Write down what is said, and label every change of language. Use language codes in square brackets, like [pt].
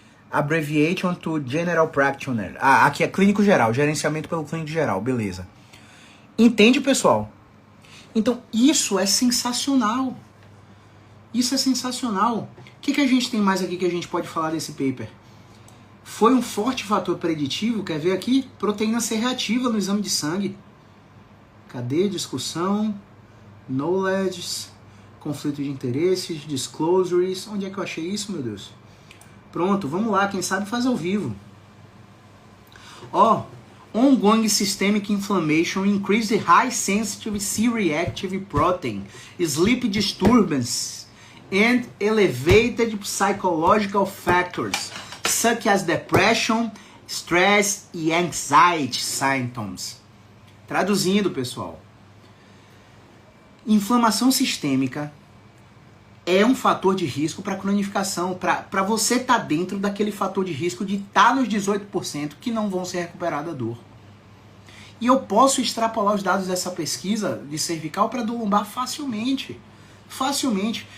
[en] Abbreviation to General Practitioner. [pt] Aqui é clínico geral, gerenciamento pelo clínico geral, beleza. Entende, pessoal? Então, isso é sensacional. Isso é sensacional. O que a gente tem mais aqui que a gente pode falar desse paper? Foi um forte fator preditivo, quer ver aqui? Proteína C reativa no exame de sangue. Cadê? Discussão, knowledge, conflito de interesses, disclosures. Onde é que eu achei isso, meu Deus? Pronto, vamos lá, quem sabe faz ao vivo. [en] Ongoing systemic inflammation increase the high sensitive C-reactive protein, sleep disturbance, and elevated psychological factors, such as depression, stress e anxiety symptoms. [pt] Traduzindo, pessoal, inflamação sistêmica é um fator de risco para cronificação, para você estar dentro daquele fator de risco de estar nos 18% que não vão ser recuperados da dor. E eu posso extrapolar os dados dessa pesquisa de cervical para do lombar facilmente. Facilmente.